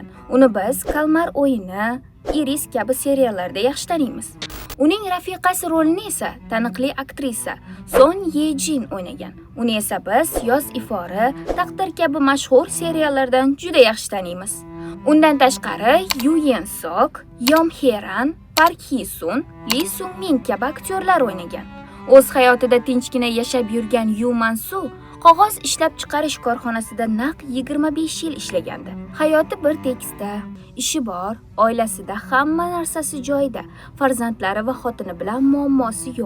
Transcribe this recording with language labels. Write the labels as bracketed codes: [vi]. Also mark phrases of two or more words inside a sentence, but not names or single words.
[uz] Uni biz Kalmar o'yini, Iris kabi seriallarda yaxshi taniymiz. Uning rafiqasi rolini esa taniqli aktrisa Son Ye-jin o'ynagan. Uni esa biz Yoz ifori, Taqdir kabi mashhur seriallardan juda yaxshi taniymiz. Undan tashqari Yu Yen-sok, Yom Heran, Park Hee-sun, Lee Sung-min kabi aktyorlar o'ynagan. O'z hayotida tinchgina yashab yurgan Yu Man-su qog'oz ishlab chiqarish korxonasida naq 25 yil ishlagandi. Hayoti bir tekisda, ishi bor, oilasida hamma narsasi joyida, farzandlari va xotini bilan muammosi yo'q.